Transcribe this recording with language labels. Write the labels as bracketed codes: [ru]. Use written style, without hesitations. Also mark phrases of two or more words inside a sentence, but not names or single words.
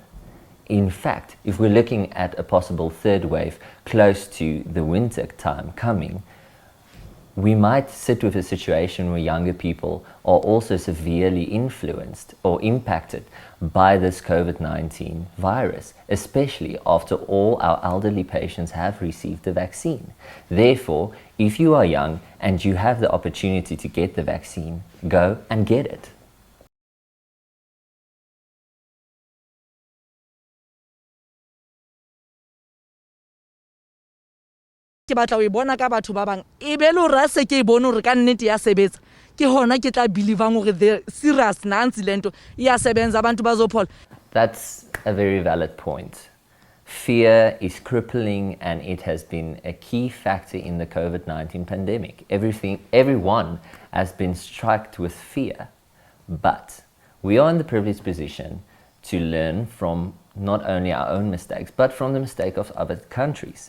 [en] In fact, if we're looking at a possible third wave close to the winter time coming, we might sit with a situation where younger people are also severely influenced or impacted by this COVID-19 virus, especially after all our elderly patients have received the vaccine. Therefore, if you are young and you have the opportunity to get the vaccine, go and get it. [st] Ke batla o e bona ka batho ba bang e be le hore se ke e bone hore ka nnete ya sebetsa ke hona ke tla believang hore [en] the serious [zu] nansi lento ya sebenza abantu bazophola. [en] That's a very valid point. Fear is crippling, and it has been a key factor in the COVID-19 pandemic. Everyone has been struck with fear, but we are in the privileged position to learn from not only our own mistakes but from the mistake of other countries.